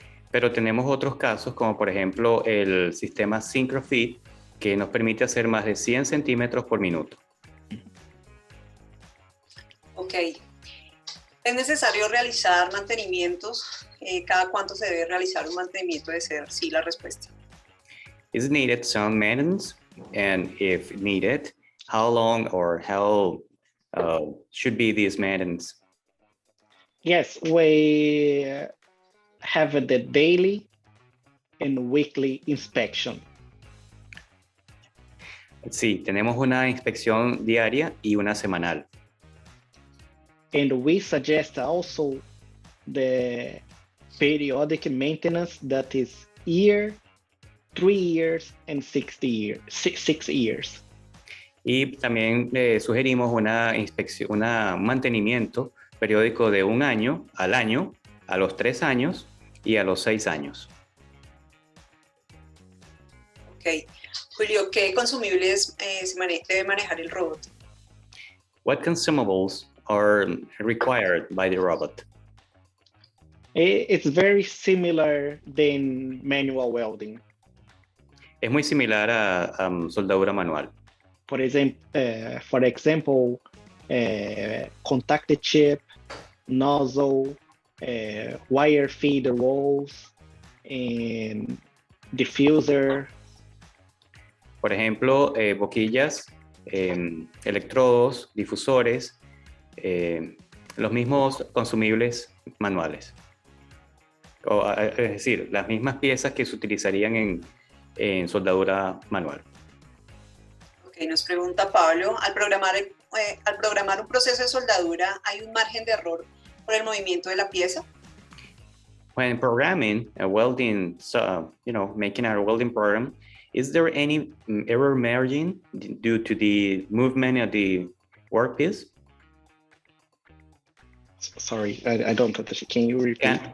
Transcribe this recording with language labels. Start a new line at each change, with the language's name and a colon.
Spanish: Pero tenemos otros casos, como por ejemplo el sistema SynchroFit, que nos permite hacer más de 100 centímetros por minuto. Ok. ¿Es necesario realizar mantenimientos? ¿Cada cuánto se debe realizar un mantenimiento? De ser sí la respuesta.
English: Is needed some maintenance? And if needed, how long or how should be this maintenance? Yes, we have the daily and weekly inspection.
Spanish: Sí, tenemos una inspección diaria y una semanal.
English: And we suggest also the periodic maintenance that is year, 3 years, and 6 years.
Spanish: Y también sugerimos una inspección, un mantenimiento periódico de un año, a los 3 años y a los 6 años. Ok. Julio, ¿qué consumibles debe manejar el robot?
English: What consumables are required by the robot? It's very similar than manual welding.
Spanish: Es muy similar a soldadura manual.
English: For example, contact chip, nozzle, wire feeder rolls, and diffuser.
Spanish: Por ejemplo, boquillas, electrodos, difusores, los mismos consumibles manuales. Es decir, las mismas piezas que se utilizarían en soldadura manual. Ok, nos pregunta Pablo, al programar un proceso de soldadura, ¿hay un margen de error por el movimiento de la pieza?
English: When programming a welding, making a welding program, is there any error margin due to the movement of the workpiece? Sorry, I don't understand. Can you repeat?